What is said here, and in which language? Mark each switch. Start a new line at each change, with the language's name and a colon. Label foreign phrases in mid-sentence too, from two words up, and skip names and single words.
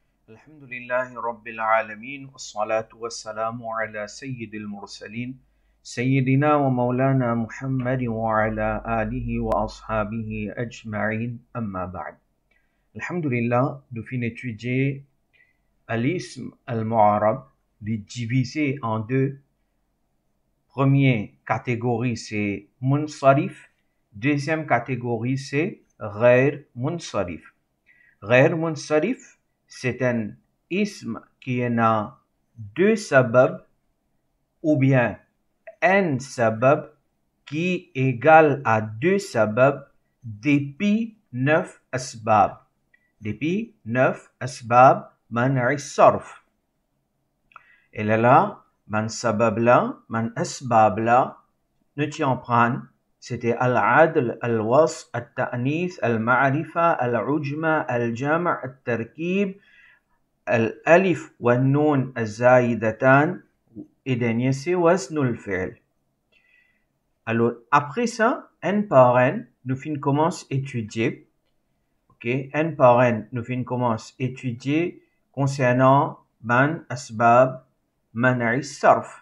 Arabic: الحمد لله رب العالمين والصلاة والسلام على سيد المرسلين سيدنا ومولانا محمد وعلى آله وأصحابه أجمعين أما بعد. Alhamdulillah,
French: nous finissons d'étudier l'
Arabic: اسم المعرب,
French: divisé en deux. Première catégorie, c'est munsarif. Deuxième catégorie, c'est
Arabic: غير منصرف. غير منصرف,
French: c'est un ism qui a deux sabab ou bien un sabab qui égale à deux sabab depuis 9 asbab.
Arabic: Depuis 9 أسباب منع الصرف.
French: Et là, man sabab là, man asbab là, ne t'y en prendre.
Arabic: C'était العدل، الوصف، التأنيث، المعرفة، العجمة، الجمع، التركيب، الألف والنون الزائدتان,
French: et dernier c'est
Arabic: وزن الفعل.
French: Alors, après ça, un par un, nous commençons à étudier. Ok, un par un, nous commençons à étudier concernant man
Arabic: أسباب منع الصرف.